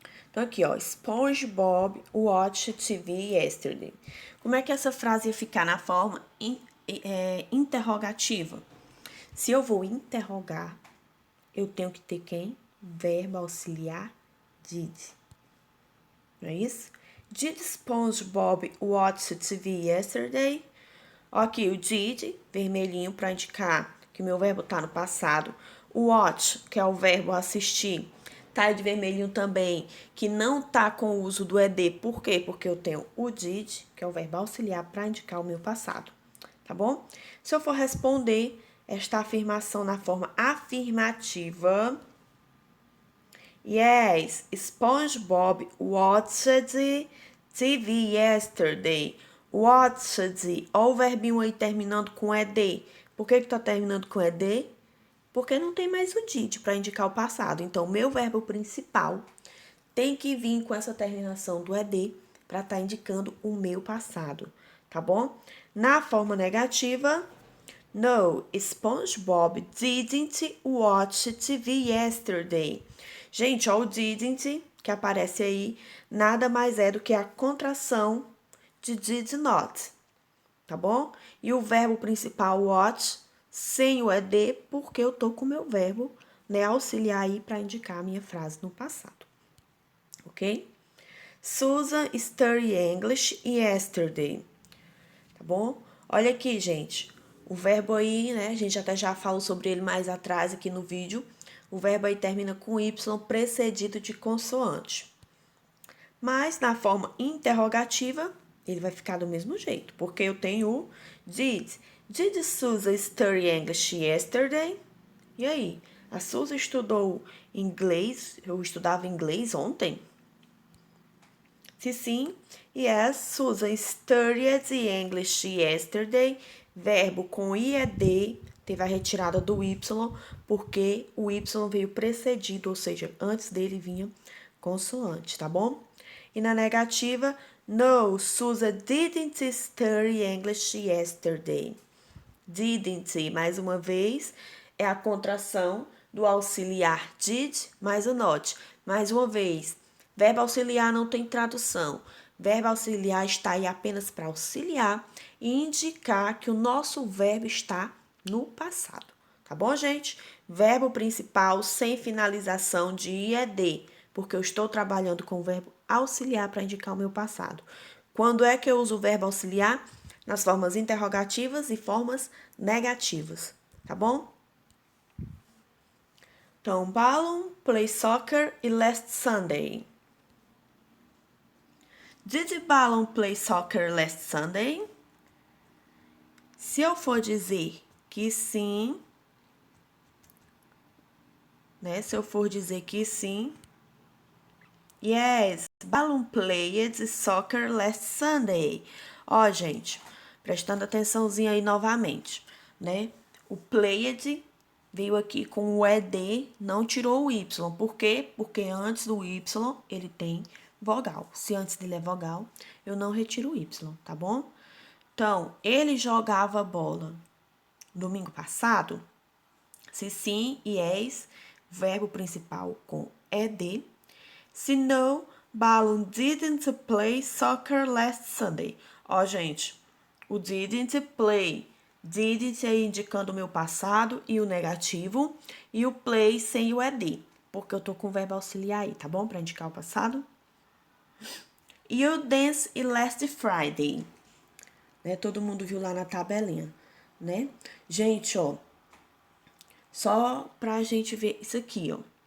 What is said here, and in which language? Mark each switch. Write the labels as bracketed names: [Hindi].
[Portuguese] Então, aqui, ó, [English] SpongeBob watched TV yesterday. [Portuguese] Como é que essa frase ia ficar na forma interrogativa? Se eu vou interrogar, eu tenho que ter quem? Verbo auxiliar did. Não é isso? [English] Did SpongeBob watch TV yesterday? [Portuguese] Aqui o did, vermelhinho, para indicar que o meu verbo tá no passado. O watch, que é o verbo assistir, tá de vermelhinho também, que não tá com o uso do ED. Por quê? Porque eu tenho o did, que é o verbo auxiliar, para indicar o meu passado. Tá bom? Se eu for responder esta afirmação na forma afirmativa, [English] yes, SpongeBob watched TV yesterday. [Portuguese] Watched, ó o verbinho aí terminando com ED. Por que tá terminando com ED? Porque não tem mais o did para indicar o passado. Então, o meu verbo principal tem que vir com essa terminação do ED para estar indicando o meu passado, tá bom? Na forma negativa, [English] no, SpongeBob didn't watch TV yesterday. [Portuguese] Gente, ó, o didn't, que aparece aí, nada mais é do que a contração de did not, tá bom? E o verbo principal, watch, sem o ED, porque eu tô com o meu verbo, né, auxiliar aí para indicar a minha frase no passado, ok? [English] Susan studied English yesterday, [Portuguese] tá bom? Olha aqui, gente. O verbo aí, né? A gente até já falou sobre ele mais atrás aqui no vídeo. O verbo aí termina com Y precedido de consoante. Mas na forma interrogativa, ele vai ficar do mesmo jeito, porque eu tenho o did. [English] Did Susan study English yesterday? [Portuguese] E aí? A Susan estudou inglês? Eu estudava inglês ontem? Se sim, [English] yes, Susan studied English yesterday. [Portuguese] Verbo com IED, teve a retirada do Y, porque o Y veio precedido, ou seja, antes dele vinha consoante, tá bom? E na negativa, [English] no, Susan didn't study English yesterday. [Portuguese] Didn't, mais uma vez, é a contração do auxiliar did mais o not. Mais uma vez, verbo auxiliar não tem tradução. Verbo auxiliar está aí apenas para auxiliar e indicar que o nosso verbo está no passado. Tá bom, gente? Verbo principal sem finalização de IED, porque eu estou trabalhando com o verbo auxiliar para indicar o meu passado. Quando é que eu uso o verbo auxiliar? Nas formas interrogativas e formas negativas, tá bom? [English] Então, Balloon play soccer last Sunday. Did Balloon play soccer last Sunday? [Portuguese] Se eu for dizer que sim, né? Se eu for dizer que sim, [English] yes, Balloon played soccer last Sunday. [Portuguese] Ó, gente, prestando atençãozinha aí novamente, né? O played veio aqui com o ED, não tirou o Y. Por quê? Porque antes do Y ele tem vogal. Se antes dele é vogal, eu não retiro o Y, tá bom? Então, ele jogava bola domingo passado? Se sim, yes, verbo principal com ED. Se não, [English] Balloon didn't play soccer last Sunday. [Portuguese] Ó, gente, o didn't play. Didn't aí indicando o meu passado e o negativo. E o play sem o ED, porque eu tô com o verbo auxiliar aí, tá bom? Para indicar o passado. [English] You dance last Friday. [Portuguese] Né? Todo mundo viu lá na tabelinha, né? Gente, ó, só pra gente ver isso aqui, ó.